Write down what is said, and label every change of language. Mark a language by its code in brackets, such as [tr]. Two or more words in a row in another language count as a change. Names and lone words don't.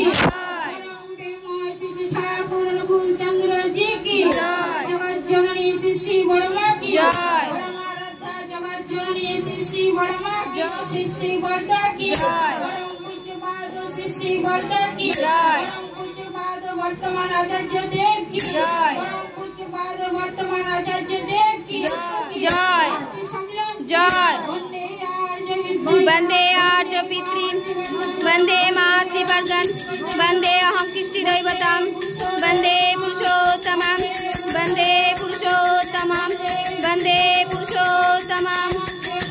[bn] জয়, পরম প্রেমময় শ্রী ঠাকুর কুলচন্দ্র জি কি জয়, জগৎ জননী শ্রী বড়মা কি জয়, পরম আরাধ্যা জগৎ জননী শ্রী বড়মা কি শ্রী বড়দা কি জয়, পরম পূজ্যপাদ শ্রী বড়দা কি জয়, পরম পূজ্যপাদ বর্তমান আচার্য দেব কি জয়, পরম পূজ্যপাদ বর্তমান আচার্য দেব কি জয়, জয়। [sa] वंदे आर्य पितृ, वंदे मातृवर्गन, वंदे अहं कृष्टि दैवतम, वंदे पुरुषोत्तमं, वन्दे पुरुषोत्तमं वन्दे पुरुषोत्तमं